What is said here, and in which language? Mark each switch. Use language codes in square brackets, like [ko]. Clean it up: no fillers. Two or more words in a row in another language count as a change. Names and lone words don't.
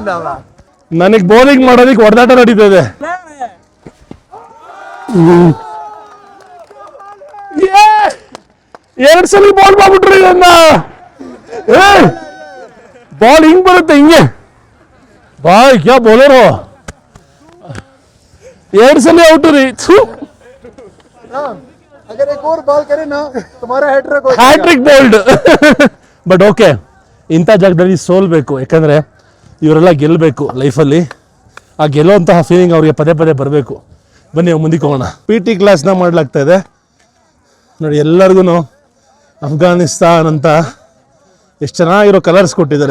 [kn] ನನಗೆ ಬೌಲಿಂಗ್ ಮಾಡೋದಕ್ಕೆ ಹೊಡೆದಾಟ ನಡೀತದೆ. ಎರಡು ಸಲ ಬಾಲ್ ಮಾಡ್ಬಿಟ್ರು ಇದನ್ನ. ಬಾಲ್ ಹಿಂಗ್ ಬರುತ್ತೆ, ಹಿಂಗೆ [hi] भाई क्या बॉलर. [kn] ಎರಡು ಸಲ ಔಟು ರೀ. [hi] अगर एक और बॉल करे ना तुम्हारा हैट्रिक हो [en] hat-trick bowled. but okay, [kn] ಇಂಥ ಜಾಗದಲ್ಲಿ ಸೋಲ್ಬೇಕು. ಯಾಕಂದ್ರೆ ಇವರೆಲ್ಲ ಗೆಲ್ಲಬೇಕು ಲೈಫಲ್ಲಿ. ಆ ಗೆಲ್ಲುವಂತಹ ಫೀಲಿಂಗ್ ಅವ್ರಿಗೆ ಪದೇ ಪದೇ ಬರಬೇಕು. ಬನ್ನಿ ಮುಂದಕ್ಕೆ ಹೋಗೋಣ. PT ಕ್ಲಾಸ್ನ ಮಾಡ್ಲಾಗ್ತಾ ಇದೆ ನೋಡಿ. ಎಲ್ಲರಿಗೂ ಅಫ್ಘಾನಿಸ್ತಾನ್ ಅಂತ ಎಷ್ಟು ಚೆನ್ನಾಗಿರೋ ಕಲರ್ಸ್ ಕೊಟ್ಟಿದ್ದಾರೆ.